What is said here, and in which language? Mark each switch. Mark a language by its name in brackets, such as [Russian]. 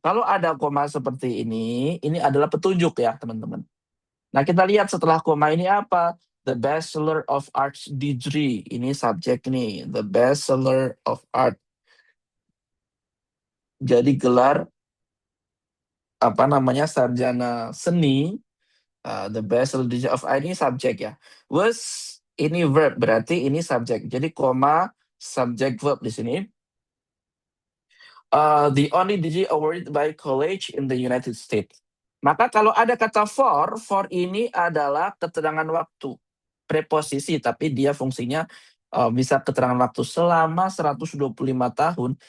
[Indonesian] Kalau ada koma seperti ini adalah petunjuk ya, teman-teman. Nah, kita lihat setelah koma ini apa? [English] The Bachelor of Arts degree. [Indonesian] Ini subjek nih. [English] The Bachelor of Art. [Indonesian] Jadi gelar apa namanya sarjana seni. [English] The Bachelor degree of Art [Indonesian] ini subjek ya. Was ini verb, berarti ini subjek. Jadi koma [English] subject verb [Indonesian] di sini. [English] The only degree awarded by college in the United States. [Indonesian] Maka kalau ada kata for ini adalah keterangan waktu. Preposisi, tapi dia fungsinya bisa keterangan waktu selama 125 tahun.